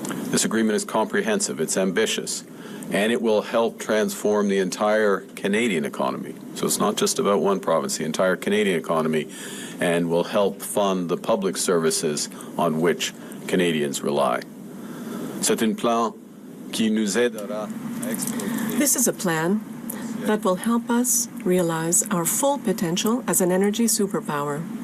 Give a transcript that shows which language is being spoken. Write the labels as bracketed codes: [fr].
[en] This agreement is comprehensive, it's ambitious, and it will help transform the entire Canadian economy. So it's not just about one province, the entire Canadian economy, and will help fund the public services on which Canadians rely. [fr] C'est un plan qui nous aidera à exploiter. [en] This is a plan that will help us realize our full potential as an energy superpower.